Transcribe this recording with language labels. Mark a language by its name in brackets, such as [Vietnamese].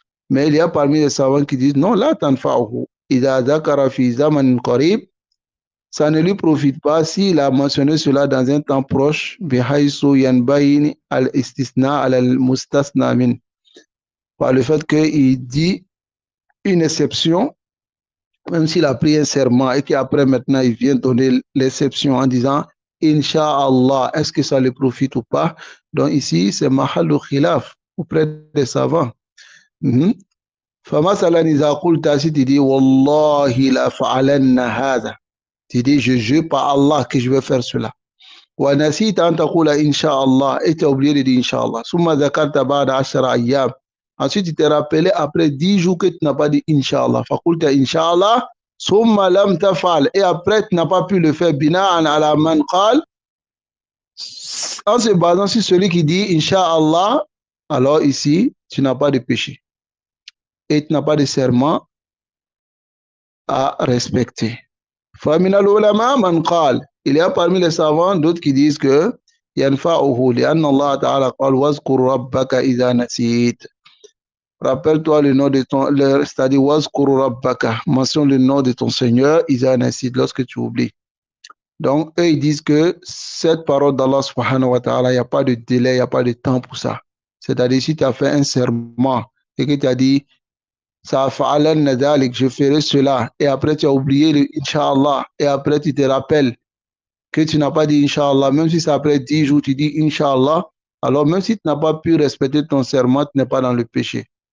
[French] Mais il y a parmi les savants qui disent non, [Arabic] la tanfa'uhu idha dhakara fi zaman qarib, [French] ça ne lui profite pas s'il a mentionné cela dans un temps proche, [Arabic] bihaysu yanbayin al-istisna al-mustasna min, [French] par le fait qu'il dit une exception, même s'il a pris un serment et qu'après maintenant il vient donner l'exception en disant Inch'Allah, est-ce que ça lui profite ou pas? Donc ici, c'est [Arabic] mahallu khilaf [French] auprès des savants. [Arabic] فمثلا إذا قلت [French] si tu dis [Arabic] والله لأفعلن هذا, [French] tu dis je jure par Allah que je vais faire cela. [Arabic] ونسيت أن تقول إن شاء الله, [French] et tu as oublié de dire [Arabic] إن شاء الله. ثم ذكرت بعد 10 أيام, [French] ensuite tu t'es rappelé après 10 jours que tu n'as pas dit [Arabic] إن شاء الله. فقلت إن شاء الله ثم لم تفعل, [French] et après tu n'as pas pu le faire [Arabic] بناء على من قال, [French] en se basant sur celui qui dit [Arabic] إن شاء الله, [French] alors ici tu n'as pas de péché et tu n'as pas de serment à respecter. [Arabic] فمن العلماء من قال, [French] il y a parmi les savants d'autres qui disent que [Arabic] ينفعه لأن الله تعالى قال واذكر ربك إذا نسيت. [French] Rappelle-toi le nom de ton, c'est-à-dire [Arabic] واذكر ربك, [French] mentionne le nom de ton Seigneur [Arabic] إذا نسيت, [French] lorsque tu oublies. Donc eux ils disent que cette parole d'Allah subhanahu wa ta'ala, il n'y a pas de délai, il n'y a pas de temps pour ça. C'est-à-dire si tu as fait un serment et que tu as dit je ferai cela, et après tu as oublié le Inch'Allah, et après tu te rappelles que tu n'as pas dit Inch'Allah, même si c'est après 10 jours tu dis Inch'Allah, alors même si tu n'as pas pu respecter ton serment, tu n'es pas dans le péché.